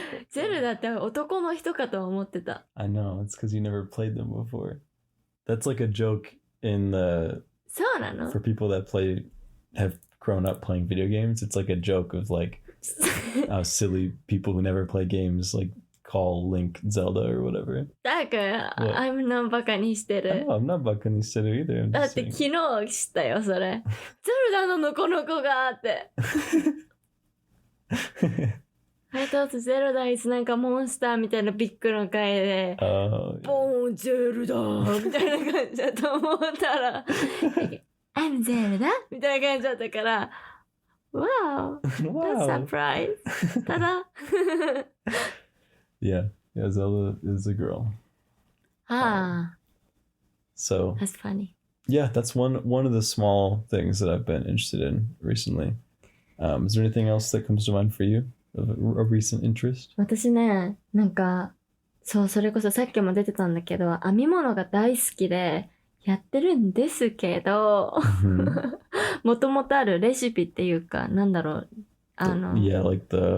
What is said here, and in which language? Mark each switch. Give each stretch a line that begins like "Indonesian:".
Japanese: ゼルダって男の人かと思ってた。
English: I know, it's because you never played them before. That's like a joke in the...
Japanese: そうなの?
English: For people that have grown up playing video games, it's like a joke of like how silly people who never play games like call Link Zelda or whatever.
Japanese: だから、
English: I'm not
Japanese: バカにしてる。
English: No, I'm not
Japanese: バカにしてる
English: either.
Japanese: だって昨日知ったよ、それ。ゼルダのこの子がって。
English: I thought Zelda is
Japanese: なんかモンスターみたいなビッグな回で、ボーンゼルダみたいな感じだと思ったら、
English: I'm Zelda
Japanese: みたいな感じだったから、
English: Wow, that's surprise.
Japanese: ただ。
English: Yeah, Zelda is a girl. So that's funny. Yeah, that's one of the small things that I've been interested in recently. Is there anything else that comes to mind for you? A recent interest?
Japanese: 私ね、なんかそれこそさっきも出てたんだけど編み物が大好きでやってるんですけどもともとあるレシピっていうかなんだろう
English: Yeah, like the